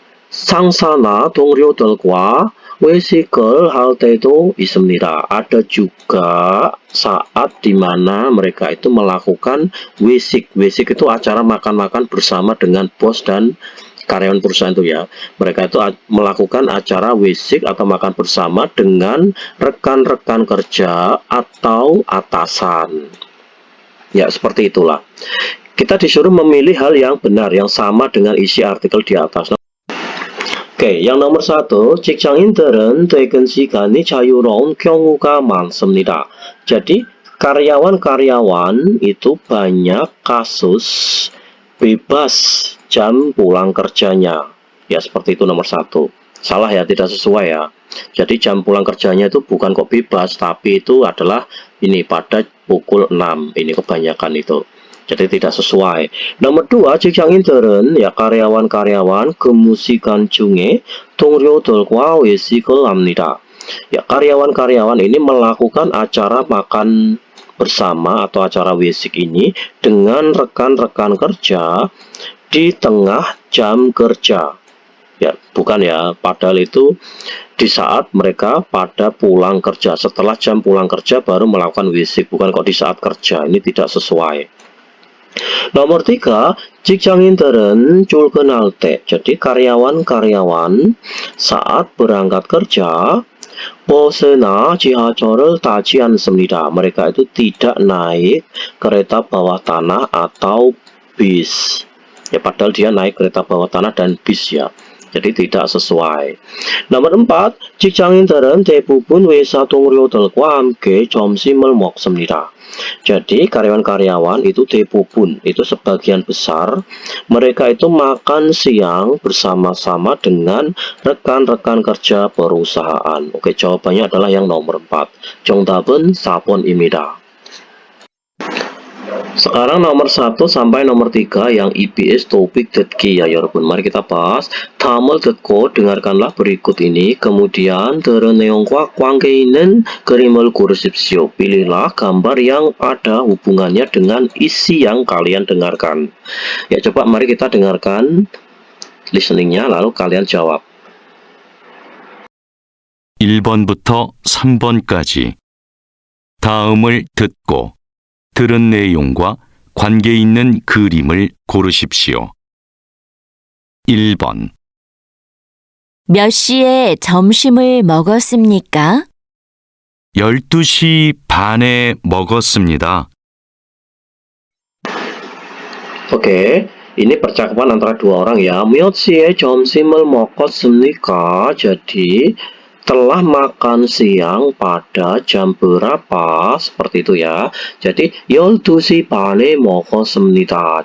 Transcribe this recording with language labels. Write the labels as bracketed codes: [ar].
[ko] 상사나 동료들과 외식을 할 때도 있습니다. [id] Ada juga saat dimana mereka itu melakukan wisik. Wisik itu acara makan-makan bersama dengan bos dan karyawan perusahaan itu ya. Mereka itu melakukan acara wisik atau makan bersama dengan rekan-rekan kerja atau atasan. Ya, seperti itulah. Kita disuruh memilih hal yang benar, yang sama dengan isi artikel di atas. [ko] Oke, yang nomor 1, 직장인들은 퇴근 시간이 자유로운 경우가 많습니다. [id] Jadi, karyawan-karyawan itu banyak kasus bebas jam pulang kerjanya. Ya, seperti itu nomor 1. Salah ya, tidak sesuai ya. Jadi, jam pulang kerjanya itu bukan kok bebas, tapi itu adalah ini pada pukul 6. Ini kebanyakan itu. Jadi tidak sesuai. Nomor 2, [ko] 직장인들은 [id] ya karyawan-karyawan [ko] 근무 시간 중에 동료들과 외식을 합니다. [id] Ya, karyawan-karyawan ini melakukan acara makan bersama atau acara wisik ini dengan rekan-rekan kerja di tengah jam kerja. Ya, bukan ya, padahal itu di saat mereka pada pulang kerja, setelah jam pulang kerja baru melakukan wisik, bukan kok di saat kerja. Ini tidak sesuai. [ko] Nomor 3, 직장인들은 출근할 때. [id] Jadi karyawan-karyawan saat berangkat kerja [ko] 버스나 지하철을 타지 않습니다. [id] Mereka itu tidak naik kereta bawah tanah atau bis. Ya, padahal dia naik kereta bawah tanah dan bis ya. Jadi tidak sesuai. [ko] Nomor 4, 직장인들은 대부분 회사 동료들과 함께 점심을 먹습니다. [id] Jadi karyawan-karyawan itu 대부분, itu sebagian besar, mereka itu makan siang bersama-sama dengan rekan-rekan kerja perusahaan. Oke, jawabannya adalah yang nomor 4. [ko] 정답은 4번입니다. [id] Sekarang nomor 1 sampai nomor 3 yang EBS topik 듣기 ya 여러분. Mari kita bahas. [ko] 다음을 듣고 [id] dengarkanlah berikut ini. kemudian [ko] 들은 내용과 관계 있는 그림을 고르십시오. [id] Pilihlah gambar yang ada hubungannya dengan isi yang kalian dengarkan. Ya, coba mari kita dengarkan listeningnya lalu kalian jawab. [ko] 1번부터 3번까지 다음을 듣고 들은 내용과 관계 있는 그림을 고르십시오. 1번. 몇 시에 점심을 먹었습니까? 12시 반에 먹었습니다. [id] Oke, ini percakapan antara dua orang ya. [ko] 몇 시에 점심을 먹었습니까? [id] Jadi telah makan siang pada jam berapa? Seperti itu ya. [ko] Jadi 12시 반에 먹었습니다.